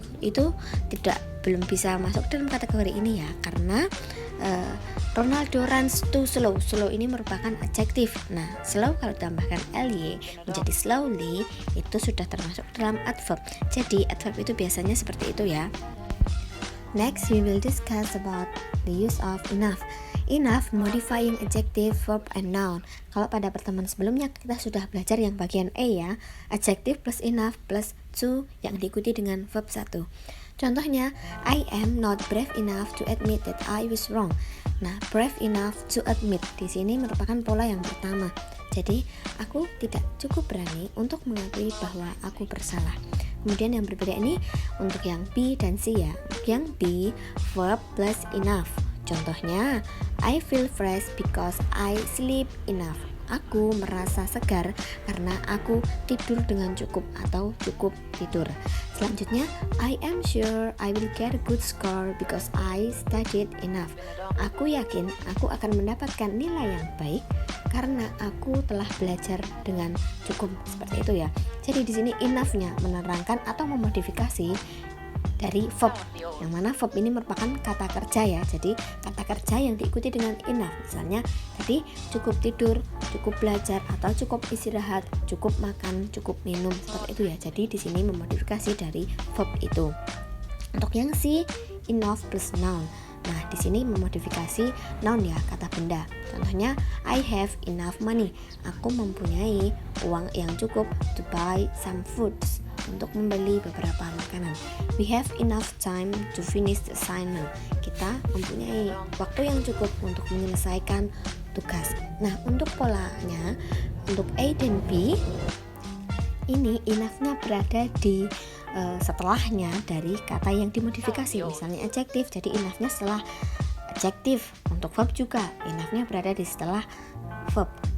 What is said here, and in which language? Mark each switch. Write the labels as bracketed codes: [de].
[id] Itu belum bisa masuk dalam kategori ini ya, karena [en] Ronaldo runs too slow. [id] Slow ini merupakan adjektif. Nah, slow kalau ditambahkan ly menjadi slowly, itu sudah termasuk dalam adverb. Jadi adverb itu biasanya seperti itu ya. [en] Next, we will discuss about the use of enough. Enough modifying adjective, verb, and noun. [id] Kalau pada pertemuan sebelumnya kita sudah belajar yang bagian A ya, adjective plus enough plus to yang diikuti dengan verb 1. [en] Contohnya, I am not brave enough to admit that I was wrong. [id] Nah, brave enough to admit di sini merupakan pola yang pertama. Jadi, aku tidak cukup berani untuk mengakui bahwa aku bersalah. Kemudian yang berbeda ini untuk yang B dan C ya. Yang B, verb plus enough. [en] Contohnya, I feel fresh because I sleep enough. [id] Aku merasa segar karena aku tidur dengan cukup atau cukup tidur. [en] Selanjutnya, I am sure I will get a good score because I studied enough. [id] Aku yakin aku akan mendapatkan nilai yang baik karena aku telah belajar dengan cukup. Seperti itu ya. Jadi di sini enough-nya menerangkan atau memodifikasi dari verb, yang mana verb ini merupakan kata kerja ya. Jadi kata kerja yang diikuti dengan enough, misalnya tadi cukup tidur, cukup belajar, atau cukup istirahat, cukup makan, cukup minum, seperti itu ya. Jadi di sini memodifikasi dari verb itu. Untuk yang C, enough plus noun. Nah, di sini memodifikasi noun ya, kata benda. Contohnya, [en] I have enough money. [id] Aku mempunyai uang yang cukup [en] to buy some foods, [id] untuk membeli beberapa makanan. [en] We have enough time to finish the assignment. [id] Kita mempunyai waktu yang cukup untuk menyelesaikan tugas. Nah, untuk polanya, untuk A dan B, ini enough-nya berada di setelahnya dari kata yang dimodifikasi. Misalnya adjective, jadi enough-nya setelah adjective. Untuk verb juga, enough-nya berada di setelah verb.